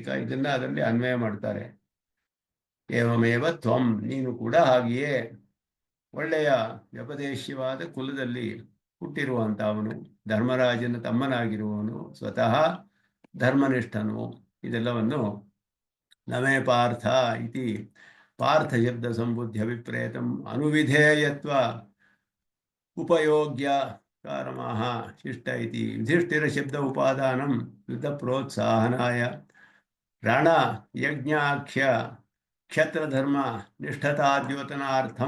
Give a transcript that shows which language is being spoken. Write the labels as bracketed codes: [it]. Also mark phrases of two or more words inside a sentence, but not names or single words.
[kn] ಇದನ್ನ ಅದರಲ್ಲಿ ಅನ್ವಯ ಮಾಡ್ತಾರೆ. [sa] ಏವಮೇವ ತ್ವಂ, [kn] ನೀನು ಕೂಡ ಹಾಗೆಯೇ ಒಳ್ಳೆಯ ವ್ಯಪದೇಶ್ಯವಾದ ಕುಲದಲ್ಲಿ ಹುಟ್ಟಿರುವಂಥವನು, ಧರ್ಮರಾಜನ ತಮ್ಮನಾಗಿರುವವನು, ಸ್ವತಃ ಧರ್ಮನಿಷ್ಠನು. [sa] ಇದೆಲ್ಲವನ್ನು ನಮೇ ಪಾರ್ಥ ಇತಿ ಪಾರ್ಥ ಶಬ್ದ ಸಂಬುದ್ಧಿ ಅಭಿಪ್ರೇತಂ ಅನುವಿಧೇಯತ್ವ ಉಪಯೋಗ್ಯ ಕಾರಮಾಹ ಶಿಷ್ಟ ಇತಿ ಯುಧಿಷ್ಠಿರ ಶಬ್ದ ಉಪಾದಾನಂ ಯುದ್ಧ ಪ್ರೋತ್ಸಾಹನಾಯ ರಣ ಯಜ್ಞಾಖ್ಯ ಕ್ಷತ್ರಧರ್ಮ ನಿಷ್ಠತಾದ್ಯೋತನಾರ್ಥಂ.